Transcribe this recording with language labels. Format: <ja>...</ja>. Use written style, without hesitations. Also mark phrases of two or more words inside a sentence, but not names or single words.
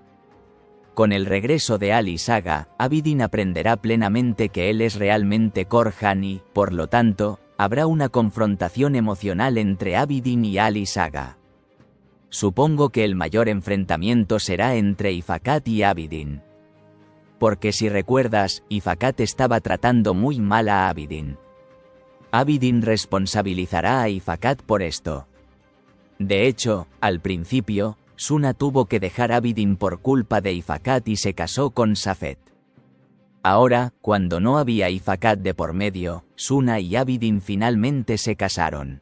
<es>Con el regreso de Ali Saga, Abidin aprenderá plenamente que él es realmente Korhan y, por lo tanto, habrá una confrontación emocional entre Abidin y Ali Saga. Supongo que el mayor enfrentamiento será entre Ifakat y Abidin. Porque si recuerdas, Ifakat estaba tratando muy mal a Abidin. Abidin responsabilizará a Ifakat por esto. De hecho, al principio, Suna tuvo que dejar a Abidin por culpa de Ifakat y se casó con Safet. Ahora, cuando no había Ifakat de por medio, Suna y Abidin finalmente se casaron.</es>